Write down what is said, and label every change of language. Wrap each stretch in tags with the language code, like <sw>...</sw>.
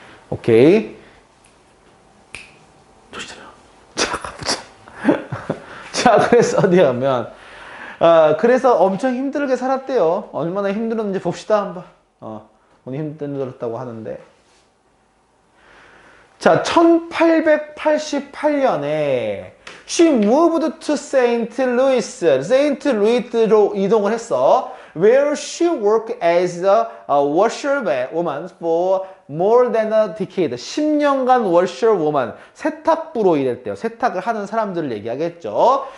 <ko>오케이. 조심해요. 자, 가보자. 자, 그래서 어디 가면, 그래서 엄청 힘들게 살았대요. 얼마나 힘들었는지 봅시다, 한번. 오늘 힘들었다고 하는데.</ko> <en>자, 1888년에 she moved to St.</en> <ko>Louis, 세인트 루이스로 이동을 했어.</ko> <en>Where she worked as a washerwoman for more than a decade.</en> <ko>10년간 washerwoman, 세탁부로 일했대요. 세탁을 하는 사람들을 얘기하겠죠.</ko>